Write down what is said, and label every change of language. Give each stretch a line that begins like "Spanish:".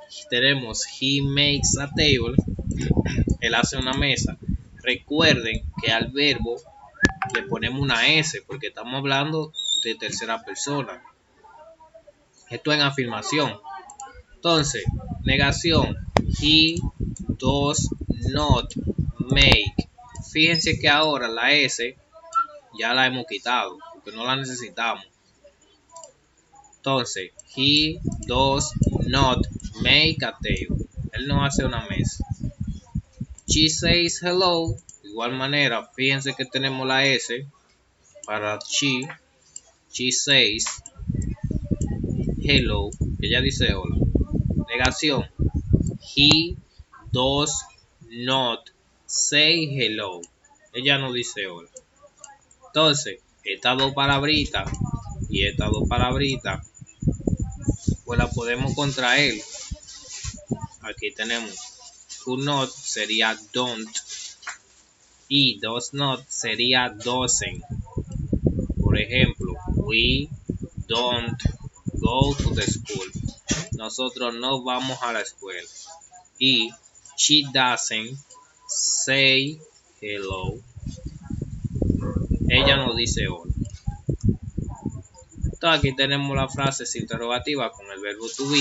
Spanish: Tenemos
English: he makes a table.
Spanish: Él hace una mesa. Recuerden que al verbo le ponemos una S porque estamos hablando de tercera persona. Esto en afirmación. Entonces, negación.
English: He does not make.
Spanish: Fíjense que ahora la S ya la hemos quitado porque no la necesitamos. Entonces,
English: he does not make a table.
Spanish: Él no hace una mesa.
English: She says hello.
Spanish: De igual manera, fíjense que tenemos la S para she.
English: She says hello.
Spanish: Ella dice hola. Negación.
English: He does not say hello.
Spanish: Ella no dice hola. Entonces, estas dos palabritas y estas dos palabritas, pues las podemos contraer. Aquí tenemos do not sería don't y does not sería doesn't. Por ejemplo,
English: we don't go to the school.
Spanish: Nosotros no vamos a la escuela. Y
English: she doesn't say hello.
Spanish: Ella no dice hola. Entonces aquí tenemos la frase interrogativa con el verbo to be.